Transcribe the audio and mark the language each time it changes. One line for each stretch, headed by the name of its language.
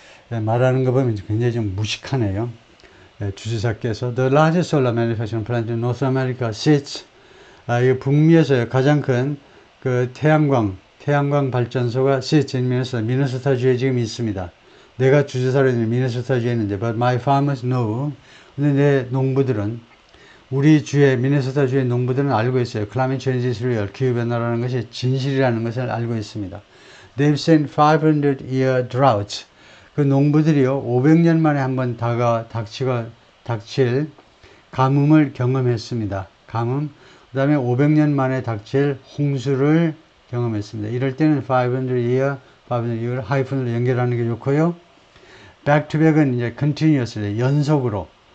Korean: 말하는 거 보면 굉장히 좀 무식하네요. 주지사께서
English: The largest solar manufacturing plant in North America sits,
Korean: 이 북미에서 가장 큰 그 태양광 발전소가
English: sits in
Korean: 미네소타주에 지금 있습니다. 내가 주지사로 있는 미네소타주에 있는데,
English: but my farmers know.
Korean: 근데 내 농부들은, 우리 주의, 미네소타주의 농부들은 알고 있어요.
English: Climate change is real.
Korean: 기후변화라는 것이 진실이라는 것을 알고 있습니다.
English: They've seen 500-year droughts.
Korean: 그 농부들이요, 500년 만에 한번 닥칠 가뭄을 경험했습니다. 가뭄. 그 다음에 500년 만에 닥칠 홍수를 경험했습니다. 이럴 때는 500-year 하이픈으로 연결하는 게 좋고요.
English: back to back
Korean: 은 이제 continuously, 연속으로